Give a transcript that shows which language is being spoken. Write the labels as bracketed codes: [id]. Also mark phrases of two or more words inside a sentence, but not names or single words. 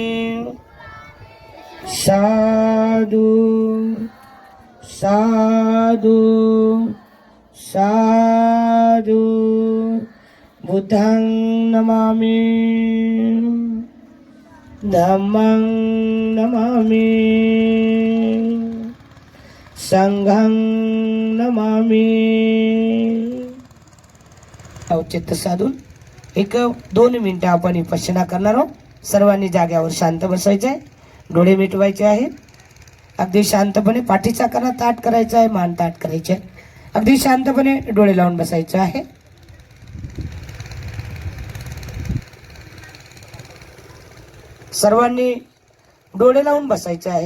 [pi] साधु साधु साधु बुद्धं नमामि धम्मं नमामि संघं नमामि। [mr] औचित्य साधून 1-2 मिनिटं आपण विपश्यना करणार आहोत। सर्वांनी जाग्यावर शांत बसायचे, डोळे मिटवायचे आहेत। अगदी शांतपणे पाठीचा कणा ताठ करायचा आहे, मान ताठ करायचे आहे। अगदी शांतपणे डोळे लावून बसायचे आहे। सर्वांनी डोळे लावून बसायचे आहे।